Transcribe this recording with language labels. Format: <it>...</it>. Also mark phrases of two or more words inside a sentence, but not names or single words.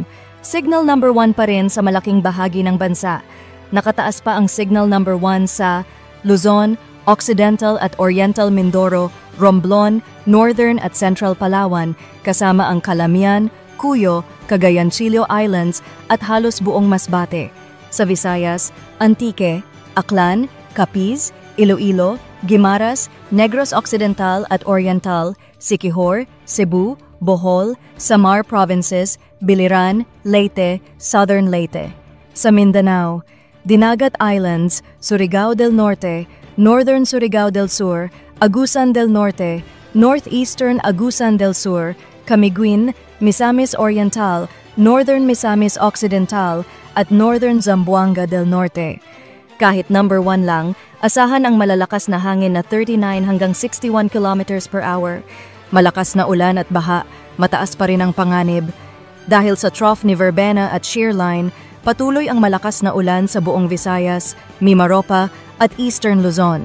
<en>Signal number 1</en> <tl>pa rin sa malaking bahagi ng bansa. Nakataas pa ang</tl> <en>signal number 1</en> <tl>sa Luzon, Occidental at Oriental Mindoro, Romblon, Northern at Central Palawan, kasama ang Calamian, Cuyo, Cagayan Chillo Islands at halos buong Masbate. Sa Visayas, Antique, Aklan, Capiz, Iloilo, Guimaras, Negros Occidental at Oriental, Siquijor, Cebu, Bohol, Samar Provinces, Biliran, Leyte, Southern Leyte. Sa Mindanao, Dinagat Islands, Surigao del Norte, Northern Surigao del Sur, Agusan del Norte, Northeastern Agusan del Sur, Camiguin, Misamis Oriental, Northern Misamis Occidental, at Northern Zamboanga del Norte. Kahit number 1 lang, asahan ang malalakas na hangin na 39 hanggang 61</tl> <en>kilometers per hour.</en> <tl>Malakas na ulan at baha, mataas pa rin ang panganib. Dahil sa trough ni Verbena at</tl> <en>shear line,</en> <tl>patuloy ang malakas na ulan sa buong Visayas, Mimaropa at Eastern Luzon.</tl>